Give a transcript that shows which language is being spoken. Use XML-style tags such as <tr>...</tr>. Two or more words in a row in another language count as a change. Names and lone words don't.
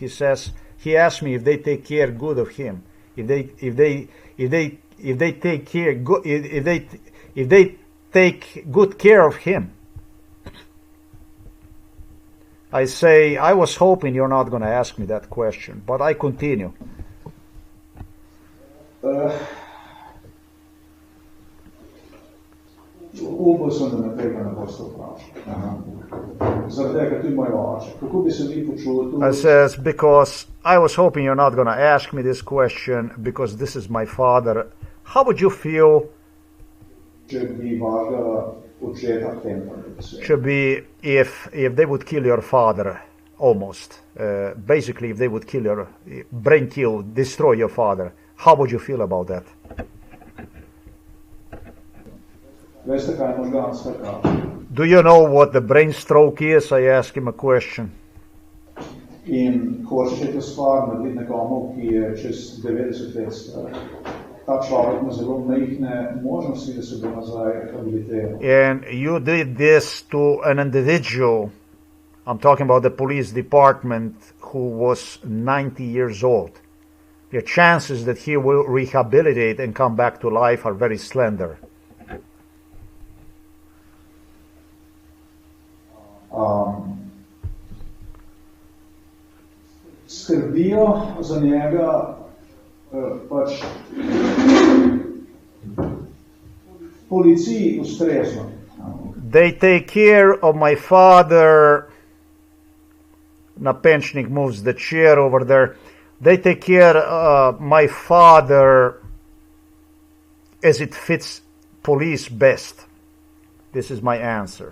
<en>He asked me if they take care good of him, if they take good care of him. I say, I was hoping you're not going to ask me that question, but I continue.</en> <sl>Upal sem, da me tega ne boste vprašali. Zaradi tega tudi moj oče. Kako bi se vi počutil?</sl> <en>I says, because I was hoping you're not going to ask me this question, because this is my father. How would you feel?</en> <sl>Če bi vašega očeta tempali.</sl> <en>Should be if they would kill your father, almost. Basically, if they would kill your, brain kill, destroy your father. How would you feel about that?</en> <sl>Veste, kaj je možganska kapa?</sl> <en>Do you know what the brain stroke is? I asked him a question.</en> <sl>In hočeš to stvar narediti nekomu, ki je čez 90 let star. Ta človek ima zelo majhne možnosti, da se bo nazaj rehabilitiral.</sl> <en>And you did this to an individual. I'm talking about the police department who was 90 years old. The chances that he will rehabilitate and come back to life are very slender.</en> <sl>Skrbijo za njega pač policiji ustrezno.</sl> <en>They take care of my father. Napečnik moves the chair over there. They take care of my father as it fits police best. This is my answer.</en>